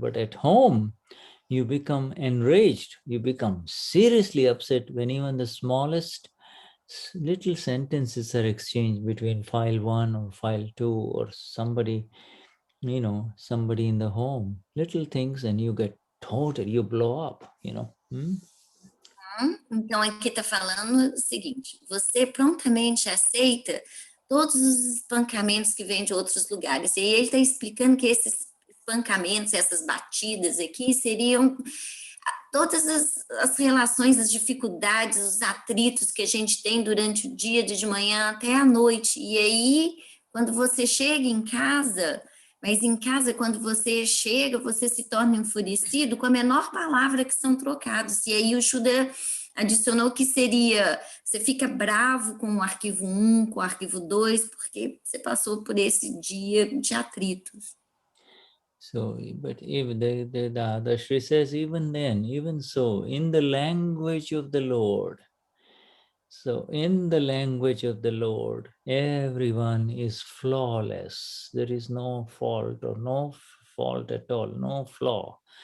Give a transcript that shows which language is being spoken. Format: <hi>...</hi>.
<en>But at home, you become enraged, you become seriously upset when even the smallest little sentences are exchanged between file 1 or file 2 or somebody, somebody in the home, little things, and you get total, you blow up,</en> <pt>Então, aqui está falando o seguinte, você prontamente aceita todos os espancamentos que vêm de outros lugares. E ele está explicando que esses espancamentos, essas batidas aqui, seriam todas as relações, as dificuldades, os atritos que a gente tem durante o dia, de manhã até a noite. E aí, quando você chega em casa, mas em casa, quando você chega, você se torna enfurecido com a menor palavra que são trocados. E aí o Shuddha adicionou que seria, você fica bravo com o arquivo 1, com o arquivo 2, porque você passou por esse dia de atritos.</pt> <en>So, but even the Dadashri says, even then, even so, in the language of the Lord, so in the language of the Lord, everyone is flawless. There is no fault or no fault at all, no flaw.</en>